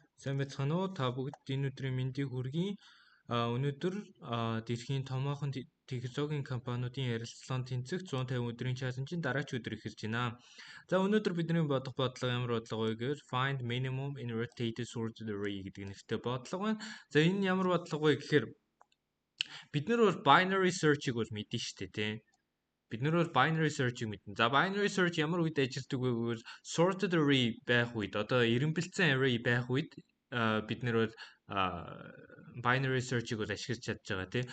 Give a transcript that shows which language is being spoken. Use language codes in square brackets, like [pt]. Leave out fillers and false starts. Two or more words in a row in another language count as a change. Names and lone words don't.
[mn] Сайн байцгаана уу? Та бүгд энэ өдрийн мэндийг хүргэе. Өнөөдөр дэлхийн томоохон технологийн компаниудын ярилцлагын тэнцэх 150 өдрийн чаленжийн дараач өдөр эхэлж байна. За өнөөдөр бидний бодох бодлого ямар бодлого вэ гэвэл [en] find minimum in rotated sorted array [mn] гэдэг нэртэй бодлого байна. За энэ ямар бодлого вэ гэхээр бид нар бол [en] binary search- [mn] ийг бол мэднэ шүү дээ, тийм. Бид нар бол [en] binary search- [mn] ийг мэднэ. За [en] binary search [mn] ямар үед ажилладаг вэ гэвэл [en] sorted array [mn] байх үед, одоо эренбэлцсэн array байх үед бид нар бол [en] binary search- [mn] ийг бол ашиглаж чадж байгаа тий.